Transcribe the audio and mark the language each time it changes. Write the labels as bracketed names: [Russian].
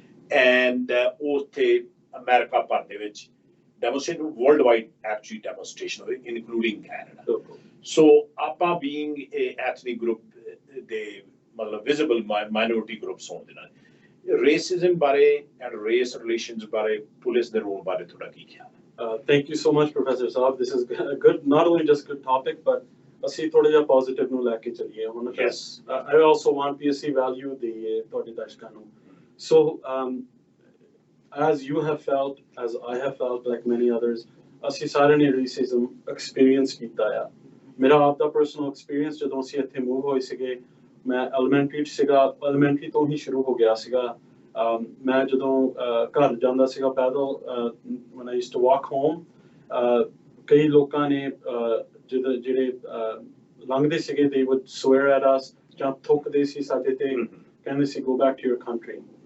[English] and [Punjabi] ਉੱਥੇ America ਭਰ ਦੇ ਵਿੱਚ [English] demonstration worldwide actually demonstration including Canada so APA being a ethnic group they visible minority groups ਹੋਣ ਦੇ ਨਾਲ racism ਬਾਰੇ and race relations ਬਾਰੇ police ਦੇ role [Punjabi] ਬਾਰੇ ਥੋੜਾ ਕੀ ਖਿਆਲ ਹੈ [English] thank you so much Professor Saab this is a good not only just good topic but [Punjabi] ਅਸੀਂ ਥੋੜਾ ਜਿਹਾ positive ਨੂੰ ਲੈ ਕੇ ਚੱਲੀਏ ਹੁਣ [English] I also want to see value the ਤੁਹਾਡੇ ਦਰਸ਼ਕਾਂ ਨੂੰ so as you have felt, as I have felt, like many others, [Punjabi] ਅਸੀਂ ਸਾਰਿਆਂ ਨੇ racism experience ਕੀਤਾ ਆ ਮੇਰਾ ਆਪ ਦਾ personal experience ਜਦੋਂ ਅਸੀਂ ਇੱਥੇ move ਹੋਏ ਸੀਗੇ ਮੈਂ elementary ਚ ਸੀਗਾ elementary ਤੋਂ ਹੀ ਸ਼ੁਰੂ ਹੋ ਗਿਆ ਸੀਗਾ ਮੈਂ ਜਦੋਂ ਘਰ ਜਾਂਦਾ ਸੀਗਾ ਪੈਦਲ [English] when I used to walk home [Punjabi] ਕਈ ਲੋਕਾਂ ਨੇ ਜਿਹੜੇ ਲੰਘਦੇ ਸੀਗੇ [English] they would swear at us [Punjabi] ਜਾਂ ਥੁੱਕਦੇ ਸੀ ਸਾਡੇ ਤੇ ਕਹਿੰਦੇ ਸੀ [English] go back to your country.